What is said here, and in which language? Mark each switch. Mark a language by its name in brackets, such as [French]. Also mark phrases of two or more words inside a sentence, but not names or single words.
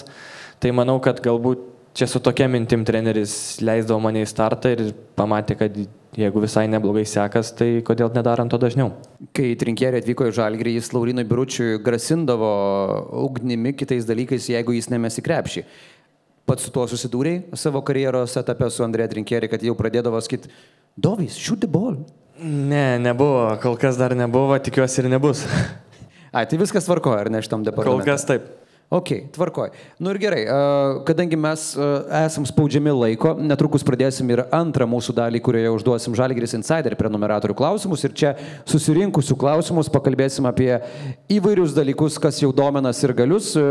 [Lithuanian] Tai manau, kad galbūt čia su tokia mintim treneris leisdavo mane į startą ir pamatė, kad jeigu visai neblogai sekas, tai kodėl nedarant to dažniau. Kai Trinkieri atvyko į Žalgirį, jis Laurinui Biručiui grasindavo ugnimi kitais dalykais, jeigu jis nemesi krepšį. Pats su tuo susidūrei savo karjeros etape su Andrėja Trinkieri, kad jau pradėdavo sakyti, Dovis, [English] shoot the ball. [Lithuanian] Ne, nebuvo, kol kas dar nebuvo, tikiuosi ir nebus. Tai viskas tvarkoja, ar ne šitam departamente? Kol kas taip. Ok, tvarkoj. Nu ir gerai, kadangi mes esam spaudžiami laiko, netrukus pradėsim ir antrą mūsų dalį, kurioje užduosim Žalgiris Insider prenumeratorių klausimus ir čia susirinkusių klausimus pakalbėsim apie įvairius dalykus, kas jau domina sirgalius.